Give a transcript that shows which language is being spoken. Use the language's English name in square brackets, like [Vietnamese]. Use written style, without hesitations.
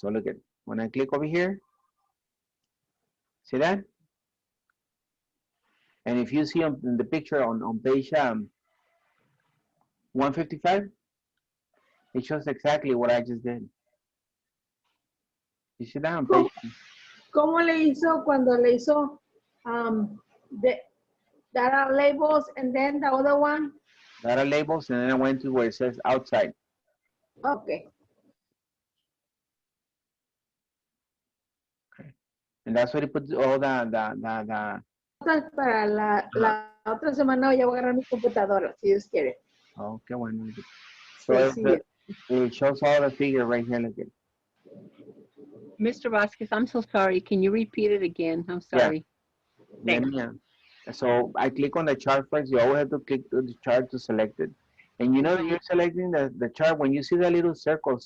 [English] So look at when I click over here. See that? And if you see on in the picture on page 155, it shows exactly what I just did. You see that on page? [Spanish] ¿Cómo le hizo cuando le hizo [English] the data labels and then the other one? Data labels, and then I went to where it says outside. Okay. And that's what it puts all the [Spanish] Para la otra semana ya voy a agarrar mi computadora, si Dios quiere. [English] okay, bueno. So [Spanish] Sí, [English] it shows all the figure right here. Look at it. Mr. Vasquez, I'm so sorry. Can you repeat it again? I'm sorry. Let me, so I click on the chart first. You always have to click on the chart to select it. And you know that you're selecting the chart when you see the little circles.